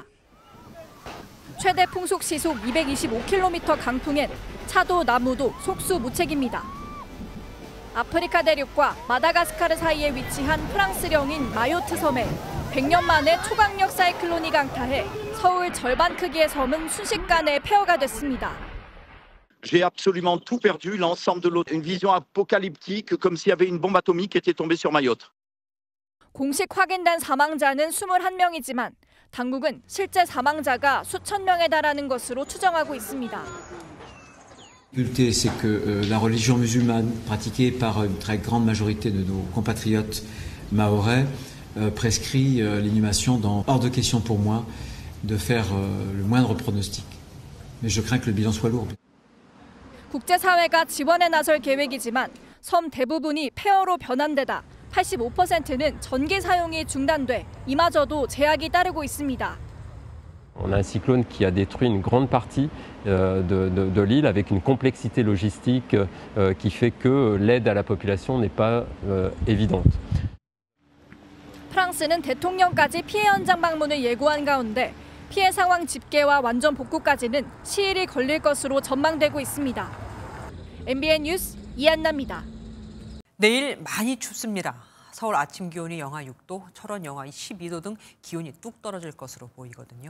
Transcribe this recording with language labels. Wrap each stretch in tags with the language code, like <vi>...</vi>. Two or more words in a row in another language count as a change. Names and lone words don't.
<ko>최대 풍속 시속 225km 강풍엔 차도 나무도 속수무책입니다. 아프리카 대륙과 마다가스카르 사이에 위치한 프랑스령인 마요트 섬에 100년 만에 초강력 사이클론이 강타해 서울 절반 크기의 섬은 순식간에 폐허가 됐습니다.</ko> <fr>J'ai absolument tout perdu, l'ensemble de l'autre, une vision apocalyptique, comme s'il y avait une bombe atomique qui était tombée sur Mayotte.</fr> <ko>공식 확인된 사망자는 21명이지만 당국은 실제 사망자가 수천 명에 달하는 것으로 추정하고 있습니다.</ko> <fr>La difficulté, c'est que la religion musulmane pratiquée par une très grande majorité de nos compatriotes mahorais prescrit l'inhumation dans hors de question pour moi de faire le moindre pronostic Mais je crains que le bilan soit lourd.</fr> <ko>국제사회가 지원에 나설 계획이지만 섬 대부분이 폐허로 변한 데다 85%는 전기 사용이 중단돼 이마저도 제약이 따르고 있습니다.</ko> <fr>On a un cyclone qui a détruit une grande partie de l'île avec une complexité logistique qui fait que l'aide à la population n'est pas évidente.</fr> <ko>프랑스는 대통령까지 피해 현장 방문을 예고한 가운데 피해 상황 집계와 완전 복구까지는 시일이 걸릴 것으로 전망되고 있습니다. MBN 뉴스 이한나입니다. 내일 많이 춥습니다. 서울 아침 기온이 영하 6도, 철원 영하 12도 등 기온이 뚝 떨어질 것으로 보이거든요.</ko>